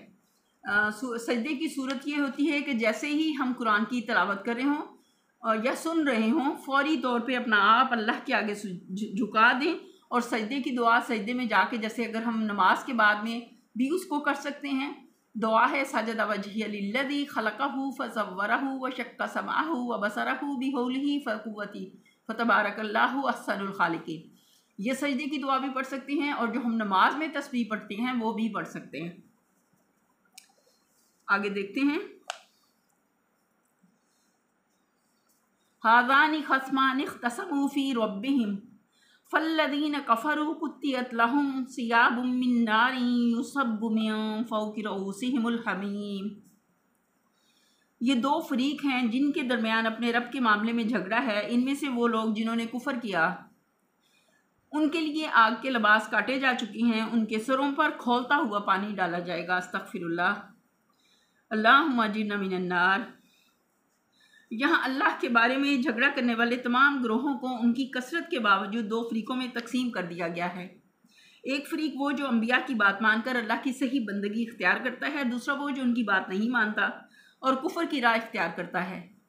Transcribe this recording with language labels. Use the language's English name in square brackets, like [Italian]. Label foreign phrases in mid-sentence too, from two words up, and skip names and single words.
[Urdu] سجدے کی صورت یہ ہوتی ہے کہ جیسے ہی ہم قرآن کی تلاوت کر رہے ہوں یا سن رہے ہوں، فوری طور پے اپنا آپ اللہ کے آگے جھکا دیں اور سجدے کی دعا سجدے میں جاکے، جیسے اگر ہم نماز کے بعد میں بھی اس کو کر سکتے ہیں. دعا ہے [Arabic] سجدَ وجهي للذي خلقه فصوّره و شقّ سمعه و بصره بحوله فقوته فتبارك الله أحسن الخالقين. [Urdu] یہ سجدے کی دعا بھی پڑھ سکتے ہیں اور جو ہم نماز میں تسبیح پڑھتے ہیں وہ بھی پڑھ سکتے ہیں. آگے دیکھتے ہیں. [Arabic] هذان خصمان اختصموا في ربهم فالذين كفروا قطعت لهم ثياب من نار يصب من فوق رءوسهم الحميم. [Urdu] یہ دو فریق ہیں جن کے درمیان اپنے رب کے معاملے میں جھگڑا ہے. ان میں سے وہ لوگ جنہوں نے کفر کیا، ان کے لیے آگ کے لباس کاٹے جا چکے ہیں، ان کے سروں پر کھولتا ہوا پانی ڈالا جائے گا. [Arabic] أستغفر الله، اللهم أجرنا من النار. [Urdu] یہاں اللہ کے بارے میں جھگڑا کرنے والے تمام گروہوں کو ان کی کثرت کے باوجود دو فریقوں میں تقسیم کر دیا گیا ہے. ایک فریق وہ جو انبیاء کی بات مان کر اللہ کی صحیح بندگی اختیار کرتا ہے، دوسرا وہ جو ان کی بات نہیں مانتا اور کفر کی راہ اختیار کرتا ہے.